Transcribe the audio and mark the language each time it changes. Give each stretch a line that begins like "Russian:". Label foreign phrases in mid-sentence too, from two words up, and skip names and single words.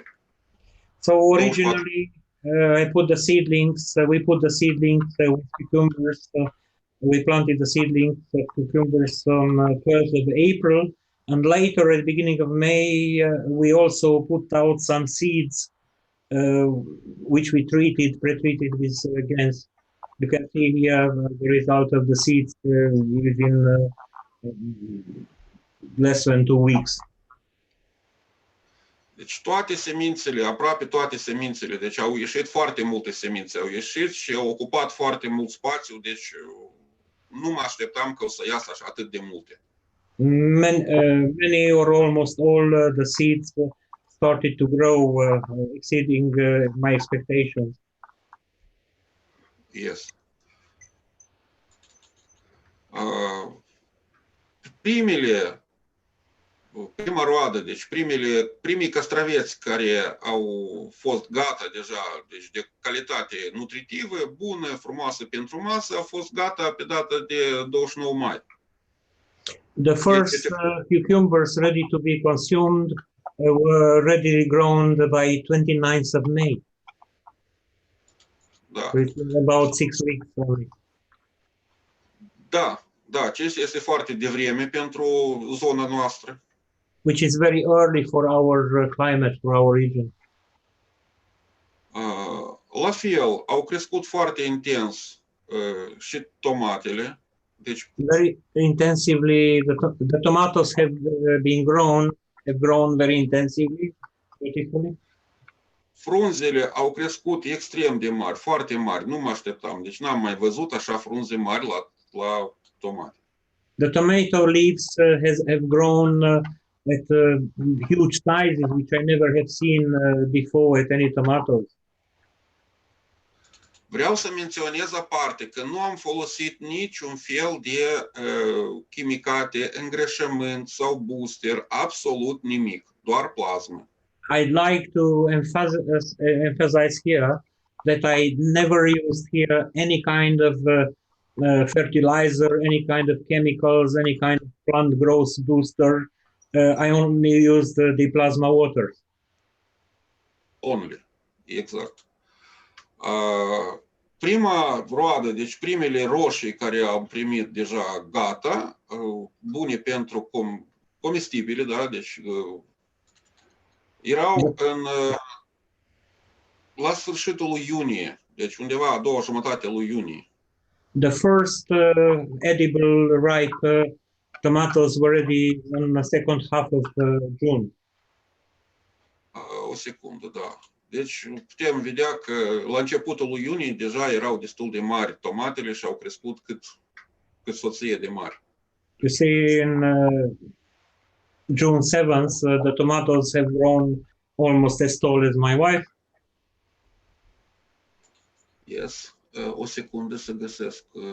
English: So originally, we put the seedlings with cucumbers. We planted the seedlings of cucumbers on 12th of April, and later at the beginning of May, we also put out some seeds, which we pre-treated with against. You can see here the result of the seeds within less than 2 weeks.
Romanian: Deci toate semințele, aproape toate semințele, deci au ieșit foarte multe semințe, au ieșit și au ocupat foarte mult spațiu, deci nu mă așteptam că o să iasă așa atât de multe.
English: Many or almost all the seeds started to grow, exceeding my expectations. Yes.
Romanian: Prima roadă, deci primii castraveți care au fost gata deja, deci de calitate nutritivă, bună, frumoasă pentru masă, a fost gata pe data de 29 mai.
English: The first cucumbers ready to be consumed were ready grown by 29th of May.
Romanian: Da.
English: So it's about 6 weeks only.
Romanian: Da, acesta este foarte devreme pentru zona noastră.
English: Which is very early for our climate, for our region.
Romanian: La fel, au crescut foarte intens și tomatele. Deci,
English: very intensively, the tomatoes have grown very intensively, beautifully.
Romanian: Frunzele au crescut extrem de mari, foarte mari, nu mă așteptam. Deci n-am mai văzut așa frunze mari la tomate.
English: The tomato leaves have grown at huge sizes, which I never have seen before at any tomatoes.
Romanian: Vreau să menționez aparte că nu am folosit niciun fel de chimicate, îngrășământ sau booster, absolut nimic, doar plasmă.
English: I'd like to emphasize here that I never used here any kind of fertilizer, any kind of chemicals, any kind of plant growth booster. I only used the plasma water. Only,
Romanian: exact. Prima roadă, deci primele roșii care am primit deja gata, bune pentru comestibile, da, deci erau la sfârșitul lui iunie, deci undeva a doua jumătate lui iunie.
English: The first edible ripe tomatoes were ready in the second half of June.
Romanian: O secundă, da. Deci putem vedea că la începutul lui iunie deja erau destul de mari tomatele și au crescut cât soție de mari.
English: You see, in June 7th, the tomatoes have grown almost as tall as my wife. Yes.
Romanian: O secundă să găsesc.